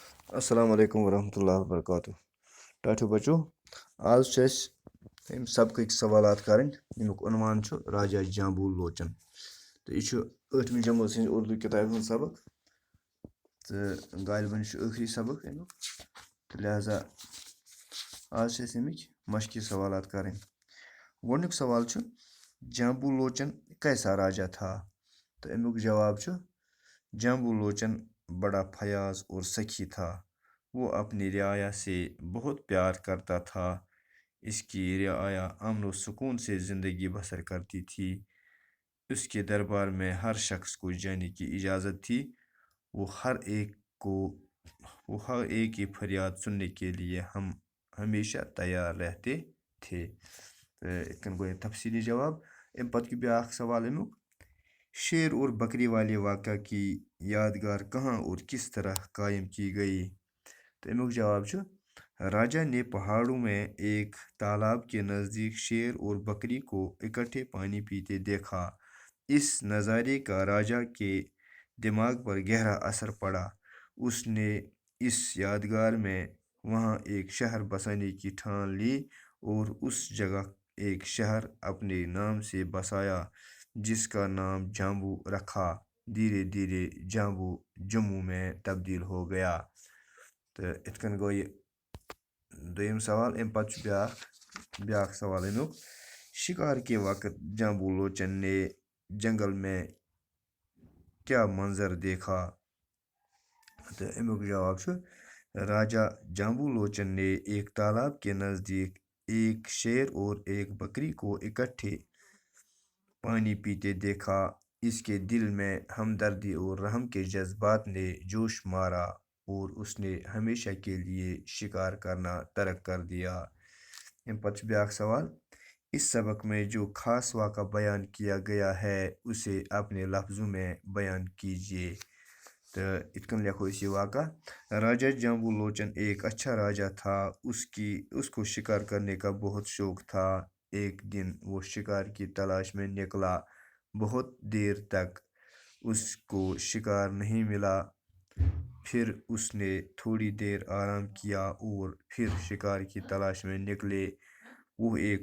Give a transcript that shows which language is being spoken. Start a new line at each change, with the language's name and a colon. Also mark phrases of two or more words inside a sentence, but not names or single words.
Arabic: السلام علیکم ورحمۃ اللہ وبرکاتہ
Kashmiri: ٹاٹھو بچو آج چھِ أسۍ أمۍ سبقٕکۍ سوالات کَرٕنۍ ییٚمیُک عنوان چھُ راجا جامبو لوچن تہٕ یہِ چھُ 8ویں جمٲژ ہٕنٛزِ اردوٗ کِتابہِ ہُنٛد سبق تہٕ غالباً یہِ چھُ ٲخری سبق امیُک تہٕ لہذا آز چھِ أسۍ اَمِکۍ مشقی سوالات کَرٕنۍ گۄڈنیُک سوال چھُ
Urdu: جامبو لوچن کیسا راجا تھا
Kashmiri: تہٕ امیُک جواب چھُ
Urdu: جامبو لوچن بڑا فیاض اور سخی تھا وہ اپنی رعایا سے بہت پیار کرتا تھا اس کی رعایا امن و سکون سے زندگی بسر کرتی تھی اس کے دربار میں ہر شخص کو جانے کی اجازت تھی وہ ہر ایک کی فریاد سننے کے لیے ہم ہمیشہ تیار رہتے تھے
Kashmiri: یِتھ کٔنۍ گوٚو یہِ تفصیلی جواب اَمہِ پتہٕ گوٚو بیٛاکھ سوال امیُک
Urdu: شیر اور بکری والے واقعہ کی یادگار کہاں اور کس طرح قائم کی گئی تو
Kashmiri: امیُک جواب چھُ
Urdu: راجا نے پہاڑوں میں ایک تالاب کے نزدیک شیر اور بکری کو اکٹھے پانی پیتے دیکھا اس نظارے کا راجا کے دماغ پر گہرا اثر پڑا اس نے اس یادگار میں وہاں ایک شہر بسانے کی ٹھان لی اور اس جگہ ایک شہر اپنے نام سے بسایا جس کا نام جامبو رکھا دھیرے دھیرے جامبو جموں میں تبدیل ہو گیا تو
Kashmiri: یِتھ کٔنۍ گوٚو یہِ دوٚیِم سوال اَمہِ پتہٕ چھُ بیٛاکھ سوال امیُک
Urdu: شکار کے وقت جامبو لوچن نے جنگل میں کیا منظر دیکھا تو
Kashmiri: امیُک جواب چھُ
Urdu: راجا جامبو لوچن نے ایک تالاب کے نزدیک ایک شیر اور ایک بکری کو اکٹھے پانی پیتے دیکھا اس کے دل میں ہمدردی اور رحم کے جذبات نے جوش مارا اور اس نے ہمیشہ کے لیے شکار کرنا ترک کر دیا
Kashmiri: اَمہِ پتہٕ چھُ بیٛاکھ سوال
Urdu: اس سبق میں جو خاص واقعہ بیان کیا گیا ہے اسے اپنے لفظوں میں بیان کیجیے تو
Kashmiri: یِتھ کٔنۍ لیکھو أسۍ یہِ واقعہ
Urdu: راجا جامبو لوچن ایک اچھا راجا تھا اس کو شکار کرنے کا بہت شوق تھا ایک دن وہ شکار کی تلاش میں نکلا بہت دیر تک اس کو شکار نہیں ملا پھر اس نے تھوڑی دیر آرام کیا اور پھر شکار کی تلاش میں نکلے وہ ایک